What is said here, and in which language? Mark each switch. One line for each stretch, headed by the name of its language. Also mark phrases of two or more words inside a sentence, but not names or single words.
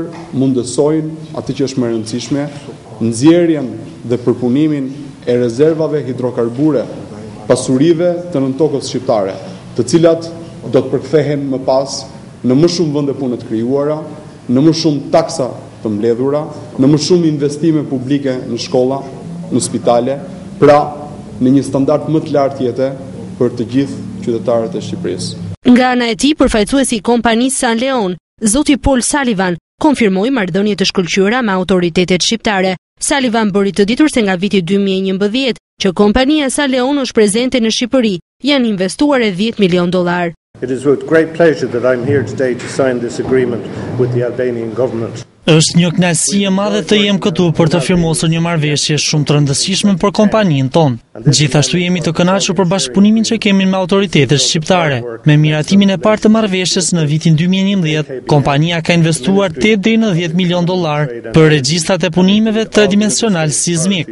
Albanian: mundësojnë atë që është më e rëndësishme, nxjerrjen dhe përpunimin e rezervave hidrokarbure, pasurive të nën tokës shqiptare, të cilat do të përkthehen më pas në më shumë vende pune të krijuara, në më shumë taksa të mbledhura, në më shumë investime publike në shkolla, në spitale, pra në një standard më të lartë jete për të gjithë qytetarët e Shqipërisë. Nga ana e tij, përfaqësuesi i kompanisë San Leon, zoti Paul Sullivan, konfirmoi marrëdhënie të shkëlqyera me autoritetet shqiptare. Sullivan bëri të ditur se nga viti 2011 që kompania San Leon është prezente në Shqipëri, janë investuar $10 milion.
English: It is with great pleasure that I'm here today to sign this agreement with the Albanian government.
Albanian: Është një kënaqësi e madhe të jem këtu për të firmosur një marrëveshje shumë të rëndësishme për kompaninë tonë. Gjithashtu jemi të kënaqur për bashkëpunimin që kemi me autoritetet shqiptare. Me miratimin e parë të marrëveshjes në vitin 2011, kompania ka investuar $8 deri në $10 milion për regjistrat e punimeve tridimensional sismik.